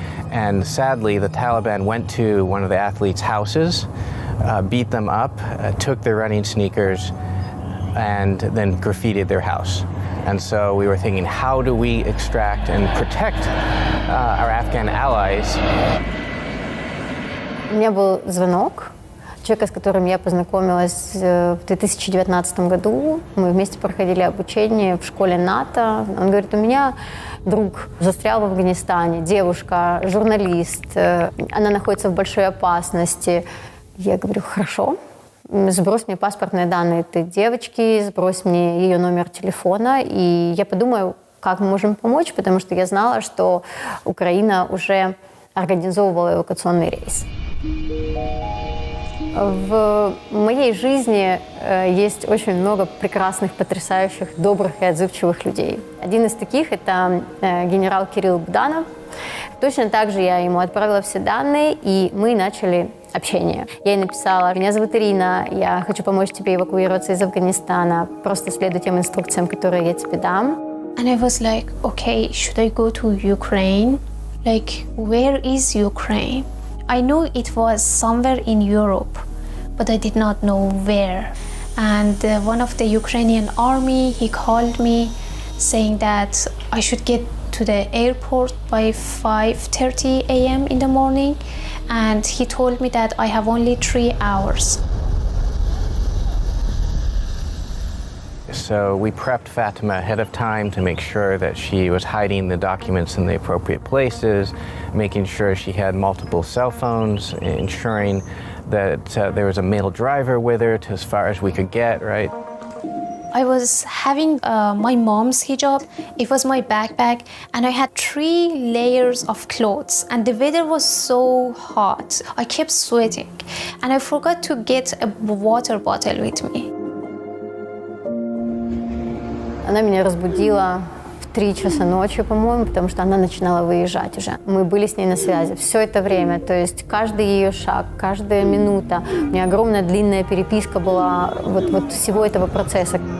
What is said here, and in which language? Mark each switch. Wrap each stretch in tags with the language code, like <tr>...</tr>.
<en>And sadly, the Taliban went to one of the athletes' houses, beat them up, took their running sneakers, and then graffitied their house. And so we were thinking, how do we extract and protect our Afghan allies?</en> <ru>У меня был звонок человека, с которым я познакомилась в 2019 году. Мы вместе проходили обучение в школе НАТО. Он говорит, у меня друг застрял в Афганистане, девушка, журналист, она находится в большой опасности. Я говорю, хорошо. Сбрось мне паспортные данные этой девочки, сбрось мне ее номер телефона, и я подумаю, как мы можем помочь, потому что я знала, что Украина уже организовывала эвакуационный рейс. В моей жизни есть очень много прекрасных, потрясающих, добрых и отзывчивых людей. Один из таких – это генерал Кирилл Буданов. Точно так же я ему отправила все данные, и мы начали общение. Я ей написала, меня зовут Ирина, я хочу помочь тебе эвакуироваться из Афганистана, просто следуй тем инструкциям, которые я тебе дам.</ru> <en>And I was like, okay, should I go to Ukraine? Like, where is Ukraine? I knew it was somewhere in Europe, but I did not know where. And one of the Ukrainian army, he called me saying that I should get to the airport by 5:30 a.m. in the morning, and he told me that I have only 3 hours. So we prepped Fatema ahead of time to make sure that she was hiding the documents in the appropriate places, making sure she had multiple cell phones, ensuring that there was a male driver with her to as far as we could get, right? I was having my mom's hijab. It was my backpack, and I had 3 layers of clothes, and the weather was so hot. I kept sweating, and I forgot to get a water bottle with me.</en> <ru>Она меня разбудила в 3 часа ночи, по-моему, потому что она начинала выезжать уже. Мы были с ней на связи все это время, то есть каждый ее шаг, каждая минута. У меня огромная длинная переписка была вот всего этого процесса.</ru>